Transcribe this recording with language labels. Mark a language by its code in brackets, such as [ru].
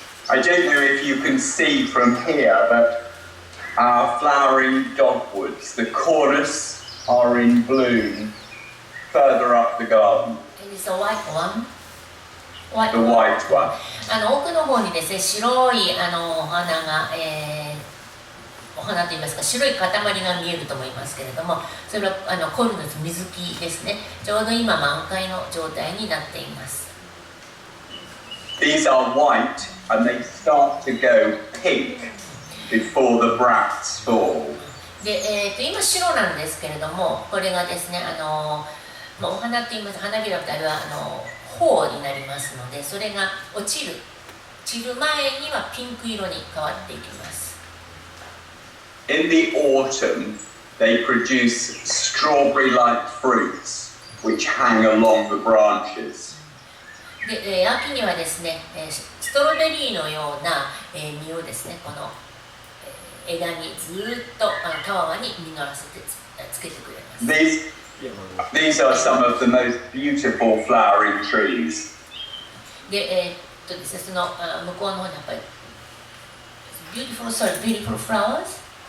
[en] I don't know if you can see from here, but our flowering dogwoods, the chorus, are in bloom further up the garden. Is this a white one? The white one. [ja] 奥の方にですね、白いお花が、お花といいますか白い塊が見えると思いますけれども、それはコルヌス水木ですね。ちょうど今満開の状態になっています。 [en] These are white and they start to go pink before the bracts fall. [ja] で、今白なんですけれども、これがですね、お花といいます花びらとあれは苞になりますので、それが散る前にはピンク色に変わっていきます。 [en] In the autumn, they produce strawberry-like fruits which hang along the branches. [ja] で、秋にはですね、ストロベリーのような、実をですね、この枝にずっとたわわに実らせてつけてくれます。 [en] These are some of the most beautiful flowering trees. [ja] で、ですね、その向こうの方にやっぱり [en] beautiful flowers?